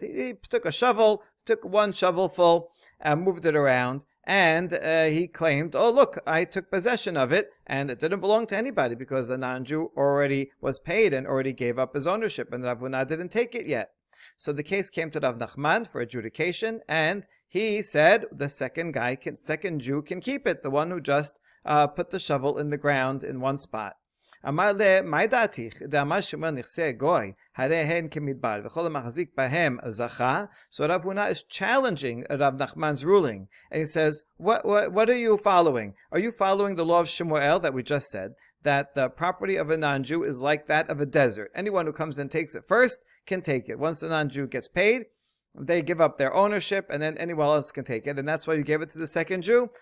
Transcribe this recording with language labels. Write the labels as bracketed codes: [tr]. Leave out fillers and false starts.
[en] He took a shovel, took one shovelful, moved it around, and he claimed, oh look, I took possession of it, and it didn't belong to anybody because the non-Jew already was paid and already gave up his ownership, and Rav Huna didn't take it yet. So the case came to Rav Nachman for adjudication, and he said the second Jew can keep it, the one who just put the shovel in the ground in one spot. [he] אמר לה, מה דעתיך? דאמר שמואל נכסי גוי, הרי הן כמדבר, וכל המחזיק בהם זכה. [en] So Rav Huna is challenging Rav Nachman's ruling. And he says, what are you following? Are you following the law of Shemuel that we just said, that the property of a non-Jew is like that of a desert? Anyone who comes and takes it first can take it. Once the non-Jew gets paid, they give up their ownership, and then anyone else can take it. And that's why you gave it to the second Jew?